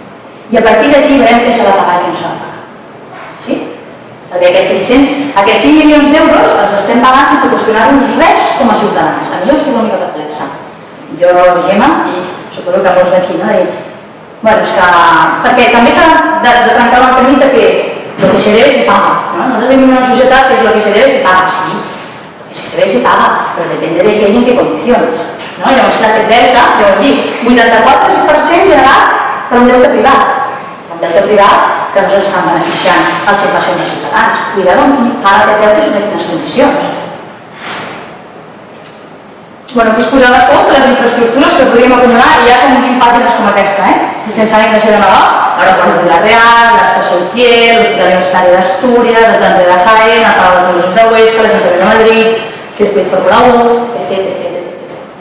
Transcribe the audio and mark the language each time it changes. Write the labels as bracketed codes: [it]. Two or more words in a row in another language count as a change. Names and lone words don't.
[ca] I a partir d'aquí veurem què s'ha de pagar i què no s'ha de pagar. Sí? Perquè aquests 5 milions d'euros els estem pagant sense qüestionar-nos res com a ciutadans. A mi jo estic una mica perplexa. Jo, Gemma, i suposo que molts d'aquí, no? Bueno, és que... Perquè també s'ha de trencar una temita que és [es] lo que se debe se paga. [ca] Nosaltres vivim en una societat que és [es] lo que se debe se paga, [ca] sí. [es] Lo que se debe se paga, [ca] però depende de què i en què condicions. Llavors, aquest deute, ja ho hem vist, 84% generat per un deute privat. Un deute privat que no s'estan beneficiant el 100% dels ciutadans. Cuidado amb qui paga aquest deute i en quines condicions. Bueno, aquí es posava tot, les infraestructures que podríem acumular i hi ha com 20 pàgines com aquesta, sense ànim de ser de Nadal, l'aeroport de Vila-real, l'estació Utiel, l'Hospital Universitari d'Astúries, el Tren de Jaén, el Palau de Toros de Huesca, l'Ajuntament de Madrid, Circuit Fórmula 1, etc.